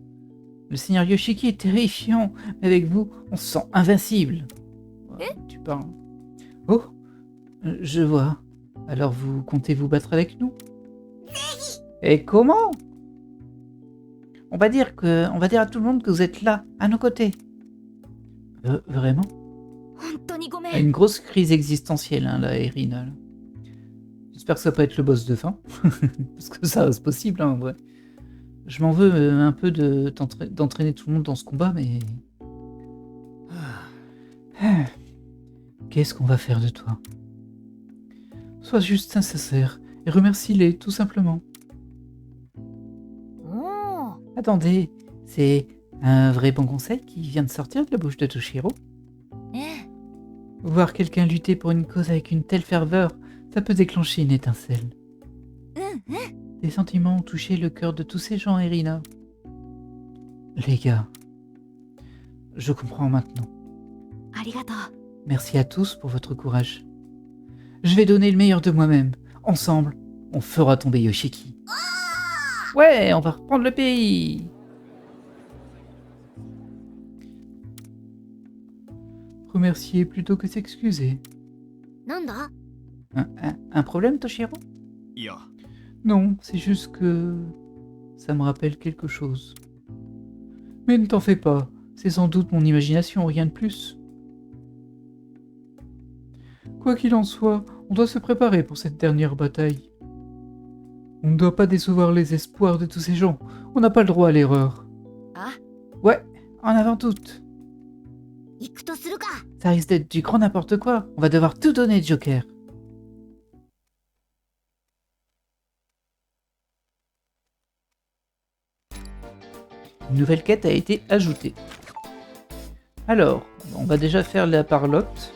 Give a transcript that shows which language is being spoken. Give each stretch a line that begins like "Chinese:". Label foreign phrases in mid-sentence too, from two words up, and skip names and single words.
French: Le seigneur Yoshiki est terrifiant, mais avec vous, on se sent invincible. Tu parles. Oh, je vois. Alors vous comptez vous battre avec nous? Et comment? On va dire à tout le monde que vous êtes là, à nos côtés. Vraiment?
Japanese: 本当にごめん
French: Une grosse crise existentielle, hein, la Erina. Là. J'espère que ça va pas être le boss de fin. Parce que ça reste possible, hein, en vrai. Je m'en veux un peu d'entraîner tout le monde dans ce combat, mais... Qu'est-ce qu'on va faire de toi? Sois juste sincère et remercie-les, tout simplement.
Japanese: おお。
French: Attendez, c'est un vrai bon conseil qui vient de sortir de la bouche de Toshiro.
Japanese: ええ。
French: Voir quelqu'un lutter pour une cause avec une telle ferveur, ça peut déclencher une étincelle.
Japanese: うんうん。
French: Des sentiments ont touché le cœur de tous ces gens, Irina. Les gars, je comprends maintenant.
Japanese: ありがとう。
French: Merci à tous pour votre courage. Je vais donner le meilleur de moi-même. Ensemble, on fera tomber Yoshiki. Ouais, on va reprendre le pays. Remercier plutôt que s'excuser.
Japanese: なんだ？
French: Un problème, Toshiro?
Japanese: いや、
French: Non, c'est juste que... ça me rappelle quelque chose. Mais ne t'en fais pas, c'est sans doute mon imagination, rien de plus. Quoi qu'il en soit, on doit se préparer pour cette dernière bataille. On ne doit pas décevoir les espoirs de tous ces gens, on n'a pas le droit à l'erreur. Ah. Ouais, en avant toute.
Japanese: 行くとするか。
French: Ça risque d'être du grand n'importe quoi, on va devoir tout donner, Joker. Une nouvelle quête a été ajoutée. Alors, on va déjà faire la parlotte.